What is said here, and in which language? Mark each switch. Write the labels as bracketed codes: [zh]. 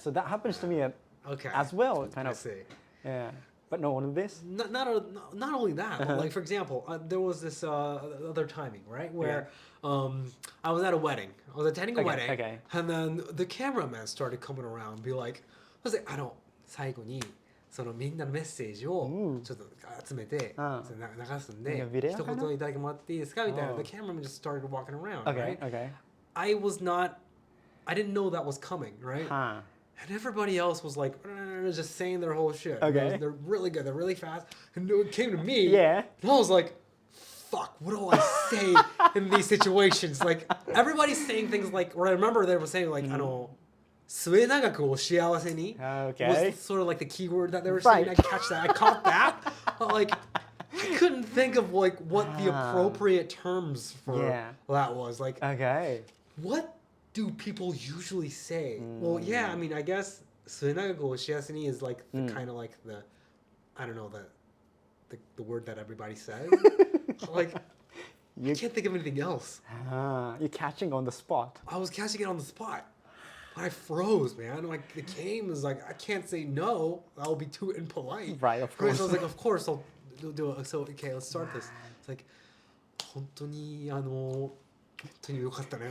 [en] So that happens to me as well, kind of. I see. But no one of this. Not only that, but like for example, there was this other timing, right, where I was at a wedding. I was attending a wedding, and then the cameraman started coming around and be like, I was like, [ja] 最後にそのみんなのメッセージをちょっと集めて流すんで一言いただけもらっていいですかみたいな. [en] The cameraman just started walking around, right? I didn't know that was coming, right? And everybody else was like, just saying their whole shit. They're really good. They're really fast. And it came to me. And I was like, fuck, what do I say in these situations? Like, everybody's saying things like, or I remember they were saying like, [ja] 末永くお幸せに [en] was sort of like the keyword that they were saying. I catch that. I caught that. But like, I couldn't think of like what the appropriate terms for that was. Like, what do people usually say? Well, I mean, I guess [ja] 末永くお幸せに [en] is like the kind of like the, I don't know, the word that everybody says. Like, I can't think of anything else. You're catching on the spot. I was catching it on the spot. But I froze, man. Like, it came as like, I can't say no. That will be too impolite. Right, of course. So I was like, of course, I'll do it. So, okay, let's start this. [ja] It's like, 本当に良かったね。